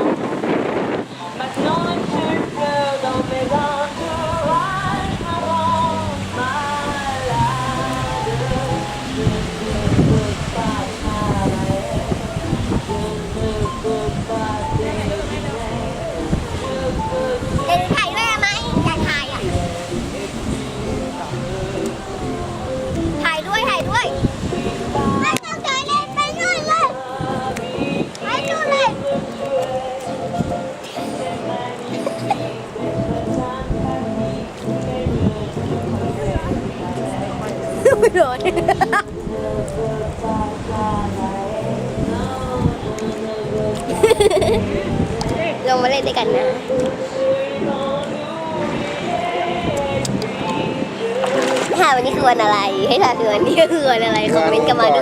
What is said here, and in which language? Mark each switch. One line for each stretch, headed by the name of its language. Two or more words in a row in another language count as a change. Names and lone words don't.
French: Maintenant, une seule fleur dans mes entourages me rend malade. Je ne peux pas travailler. Je ne peux pas t'aimer. Je peux
Thai: เล่นถ่ายด้วยไหมอยากถ่ายอ่ะถ่ายด้วยไม่ต้องถ่ายเล่นไปนู่นเลยไปนู่นเลย ไม่โดนลงมาเล่นด้วยกันนะค่ะวันนี้คือวันอะไรให้ค่ะคือวันนี้คือวันอะไรคอมเมนต์กันมาด้วย